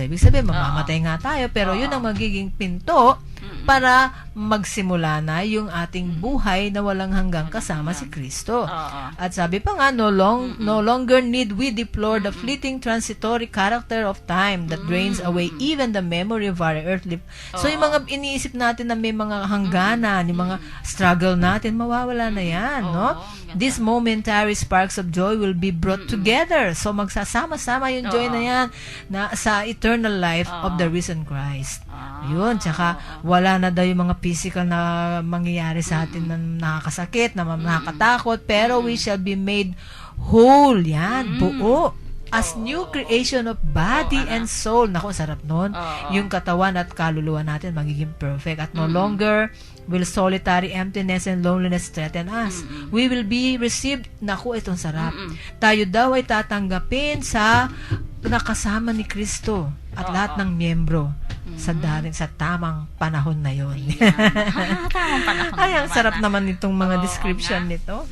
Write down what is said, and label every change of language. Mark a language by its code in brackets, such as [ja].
[tl] So, ibig sabihin, mamamatay nga tayo, pero yun ang magiging pinto para magsimula na yung ating buhay na walang hanggang kasama si Kristo. At sabi pa nga, [en] no longer need we deplore the fleeting transitory character of time that drains away even the memory of our earthly. [tl] So, yung mga iniisip natin na may mga hangganan, yung mga struggle natin, mawawala na yan, no? [en] These momentary sparks of joy will be brought together. [tl] So, magsasama-sama yung joy na yan na sa [en] eternal life of the risen Christ. [tl] Yun, tsaka wala na daw yung mga physical na mangyayari sa atin na nakakasakit, na nakakatakot, pero [en] we shall be made whole, [tl] yan, buo, as new creation of body and soul. Naku, sarap nun. Yung katawan at kaluluwa natin magiging perfect at [en] no longer will solitary emptiness and loneliness threaten us. We will be received, [tl] naku, itong sarap. Tayo daw ay tatanggapin sa nakasama ni Kristo at lahat ng miyembro sa tamang panahon na yon. Tamang panahon. Ay, ang sarap naman nitong mga description nito.